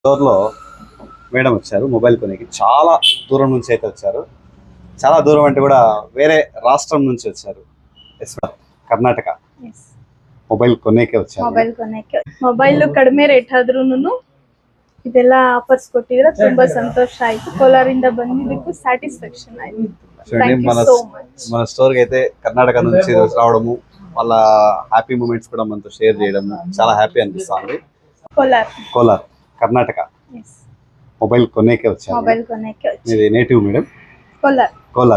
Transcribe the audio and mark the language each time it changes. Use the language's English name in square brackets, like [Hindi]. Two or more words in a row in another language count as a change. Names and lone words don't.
[Telugu] స్టోర్లో మేడం వచ్చారు మొబైల్ కొనేకి. చాలా దూరం నుంచి అయితే వచ్చారు. చాలా దూరం అంటే కూడా వేరే రాష్ట్రం నుంచి వచ్చారు. కర్నాటక మొబైల్ కొనెగె వచ్చారు. [Kannada] ಮೊಬೈಲ್ ಕಡಿಮೆ ರೇಟ್ ಆದ್ರೂನು ಇದೆಲ್ಲ ಆಫರ್ಸ್ ಕೊಟ್ಟಿದ್ರೆ ತುಂಬಾ ಸಂತೋಷ ಆಯ್ತು. ಕೋಲಾರಿಂದ ಬಂದಿದ್ದಕ್ಕೂ ಸ್ಯಾಟಿಸ್ಫ್ಯಾಕ್ಷನ್ ಆಯ್ತು. [Telugu] మన స్టోర్ కి అయితే కర్ణాటక నుంచి రావడము, వాళ్ళ [English] happy moments [Telugu] కూడా మనతో షేర్ చేయడము చాలా హ్యాపీ అనిపిస్తుంది. కోలార్ కర్ణాటక మొబైల్ కొనేకే వచ్చారు. మీది నేటివ్ మేడం? కోలార్.